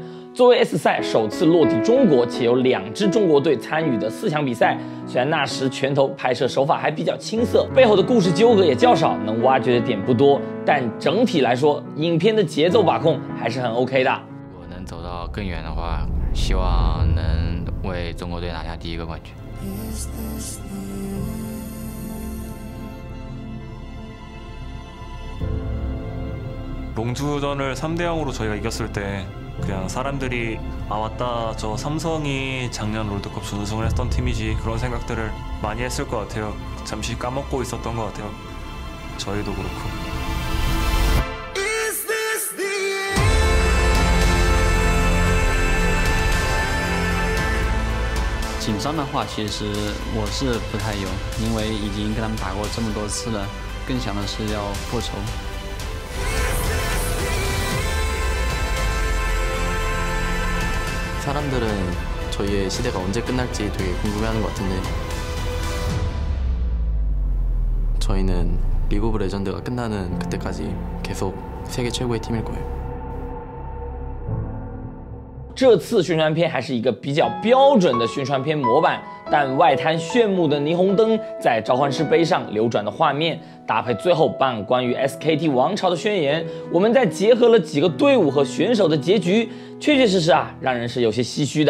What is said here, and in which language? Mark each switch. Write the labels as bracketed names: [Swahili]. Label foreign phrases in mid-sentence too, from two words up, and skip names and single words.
[Chinese] 作为 S 赛首次落地中国且有2支中国队参与的4强比赛，虽然那时拳头拍摄手法还比较青涩，背后的故事纠葛也较少，能挖掘的点不多，但整体来说，影片的节奏把控还是很 OK 的。如果能走到更远的话，希望能为中国队拿下第1个冠军。 [Korean] 롱주전을 3대 0으로 저희가 이겼을 때 그냥 사람들이 맞다, 저 삼성이 작년 롤드컵 준우승을 했던 팀이지, 그런 생각들을 많이 했을 것 같아요. 잠시 까먹고 있었던 것 같아요. 저희도 그렇고. [Chinese] 紧张的话，其实我是不太有，因为已经跟他们打过这么多次了，更想的是要复仇。 [Korean] 사람들은 저희의 시대가 언제 끝날지 되게 궁금해하는 것 같은데 저희는 리그 오브 레전드가 끝나는 그때까지 계속 세계 최고의 팀일 거예요. [Chinese] 这次宣传片还是一个比较标准的宣传片模板，但外滩炫目的霓虹灯在召唤师杯上流转的画面，搭配最后半关于 SKT 王朝的宣言，我们再结合了几个队伍和选手的结局，确确实实让人是有些唏嘘的。